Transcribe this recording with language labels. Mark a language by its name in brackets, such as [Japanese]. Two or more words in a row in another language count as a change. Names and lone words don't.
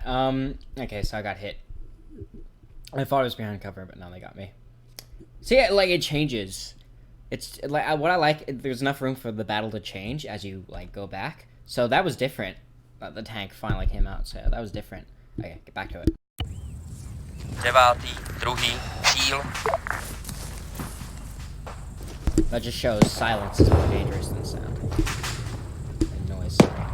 [English] Okay, so I got hit. I thought I was behind cover, but now they got me. See, like, it changes. It's like what I like. There's enough room for the battle to change as you like go back. So that was different. The tank finally came out, so that was different. Okay, get back to it. [Czech] Devátý. Druhý. Cíl. [English] That just shows silence is more dangerous than sound. And noise. Sorry.